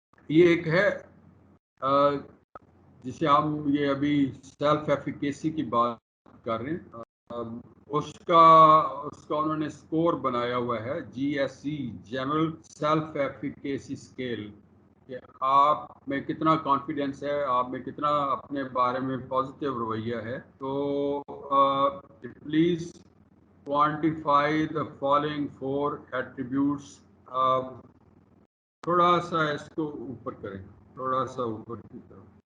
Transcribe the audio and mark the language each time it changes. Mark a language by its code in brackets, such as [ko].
[ur] یہ ایک ہے جسے ہم یہ ابھی سیلف ایفیکیسی کی بات کر رہے ہیں اس کا انہوں نے سکور بنایا ہوا ہے GSE general self efficacy scale کہ آپ میں کتنا کانفیڈینس ہے آپ میں کتنا اپنے بارے میں پازیٹیو رویہ ہے. [en] تو please quantify the following 4 attributes. [ur] تھوڑا سا اس کو اوپر کریں تھوڑا سا اوپر کی طرف.